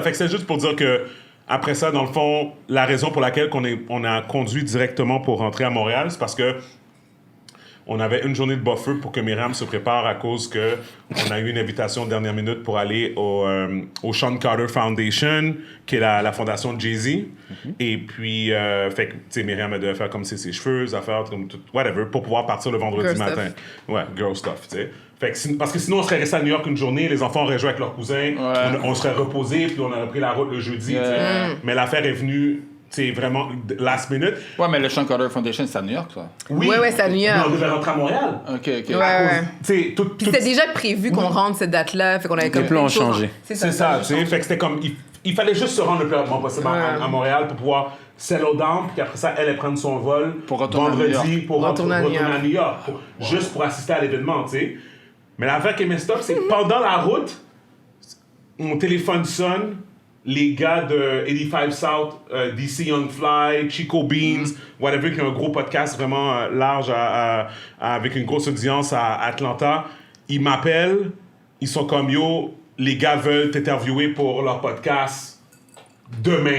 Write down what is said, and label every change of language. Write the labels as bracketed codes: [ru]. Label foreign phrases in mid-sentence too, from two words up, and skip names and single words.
[fr] Fait que c'est juste pour dire que après ça, dans le fond, la raison pour laquelle on a conduit directement pour rentrer à Montréal, c'est parce que on avait une journée de buffer pour que Myriam se prépare à cause que on a eu une invitation de dernière minute pour aller au Sean Carter Foundation, qui est la fondation de Jay-Z. Et puis, fait que, tu sais, Myriam, elle devait faire comme ses cheveux, ses affaires, comme tout, whatever, pour pouvoir partir le vendredi Girl matin. stuff. Ouais, [en] girl stuff, [fr] tu sais. Fait que parce que sinon, on serait resté à New York une journée, les enfants auraient joué avec leurs cousins, on serait reposé, puis on aurait pris la route le jeudi, tu sais. Mais l'affaire est venue, tu sais, vraiment [en] last minute. [fr] Ouais, mais le Sean Carter Foundation, c'est à New York, ça. Oui, Ouais, c'est à New York. Mais on devait rentrer à Montréal. Ok, ok. Ouais, Tu ouais. sais, tout, Puis c'était déjà prévu qu'on rentre cette date-là, fait qu'on avait comme. plans plein de ont choses. changé. C'est ça, tu sais. Fait que c'était comme. Il fallait juste se rendre le plus rapidement possible à Montréal pour pouvoir [en] settle down, [fr] puis après ça, elle prendre son vol Pour retourner à New vendredi York. pour Retourner à New retourner à New York. Juste pour assister à l'événement, tu sais. Mais l'affaire qui est [en] messed up, [fr] c'est que pendant la route, mon téléphone sonne. Les gars de 85 South, DC Young Fly, Chico Beans, whatever, qui ont un gros podcast vraiment large avec une grosse audience à Atlanta, ils m'appellent, ils sont comme yo, les gars veulent t'interviewer pour leur podcast demain.